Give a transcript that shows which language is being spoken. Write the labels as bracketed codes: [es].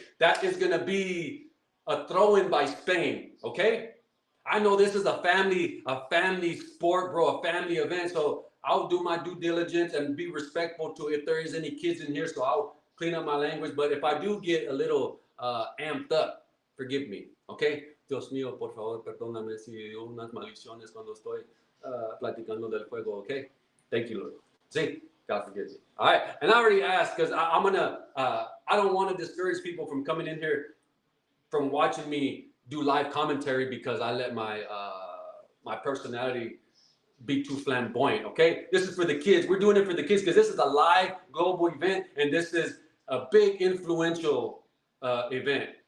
[en] That is going to be a throw-in by Spain, okay? I know this is a family sport, bro, a family event, so I'll do my due diligence and be respectful to if there is any kids in here, so I'll clean up my language. But if I do get a little amped up, forgive me, okay? [es] Dios mío, por favor, perdóname si digo unas maldiciones cuando estoy platicando del juego, [en] okay? Thank you, Lord. See? God forgive me. All right, and I already asked because I'm gonna. I don't want to discourage people from coming in here, from watching me do live commentary, because I let my my personality be too flamboyant. Okay, this is for the kids. We're doing it for the kids because this is a live global event, and this is a big influential event.